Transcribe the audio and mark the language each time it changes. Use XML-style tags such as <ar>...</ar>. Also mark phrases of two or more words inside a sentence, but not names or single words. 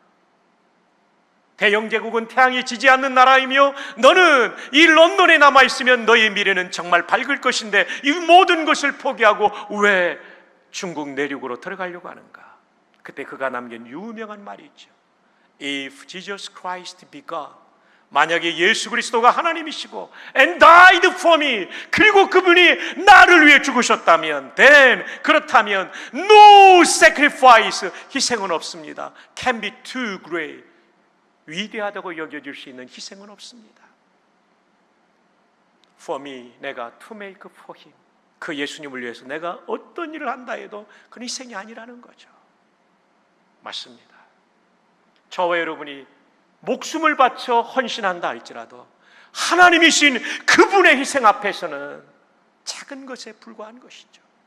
<ko>대영제국은 태양이 지지 않는 나라이며 너는 이 런던에 남아있으면 너의 미래는 정말 밝을 것인데 이 모든 것을 포기하고 왜 중국 내륙으로 들어가려고 하는가? 그때 그가 남긴 유명한 말이 있죠.</ko> <en>If Jesus Christ be God,</en> <ko>만약에 예수 그리스도가 하나님이시고</ko> <en>and died for me,</en> <ko>그리고 그분이 나를 위해 죽으셨다면 then, 그렇다면</ko> <en>no sacrifice,</en> <ko>희생은 없습니다.</ko> <en>can be too great,</en> <ko>위대하다고 여겨질 수 있는 희생은 없습니다.</ko> <en>for me, 내가 to make for him,</en> <ko>그 예수님을 위해서 내가 어떤 일을 한다 해도 그건 희생이 아니라는 거죠. 맞습니다. 저와 여러분이 목숨을 바쳐 헌신한다 할지라도 하나님이신 그분의 희생 앞에서는 작은 것에 불과한 것이죠.</ko>